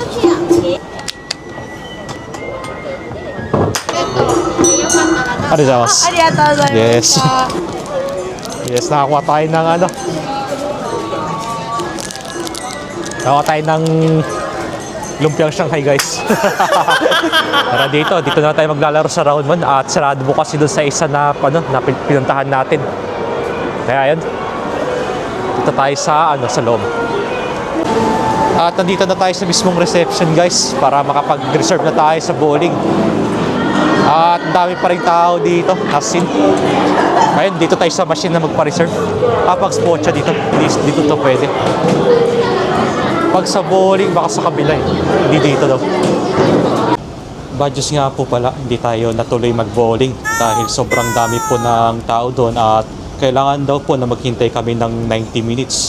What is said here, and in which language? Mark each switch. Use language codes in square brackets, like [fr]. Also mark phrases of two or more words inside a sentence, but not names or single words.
[tl] Ano sa mas? [ja] ありがとうございま [en] Yes. [ja] した。 [en] Yes, [tl] nakakuha tayo ng ano. Nakakuha tayo ng lumpiang Shanghai, guys. Tara dito na tayo maglalaro sa round 1 at sarado bukas doon sa isa na, na pinuntahan natin. Kaya yun, dito tayo sa loob. At nandito na tayo sa mismong reception, guys, para makapag-reserve na tayo sa bowling. At dami pa rin tao dito, [en] as in. [tl] Ayun, dito tayo sa machine na magpa-reserve. Pag spot siya dito, dito to pwede. Pag sa bowling, baka sa kabila eh. Hindi dito daw. [en] Bad news [tl] nga po pala, hindi tayo natuloy mag-bowling dahil sobrang dami po ng tao doon at kailangan daw po na maghintay kami ng [en] 90 minutes.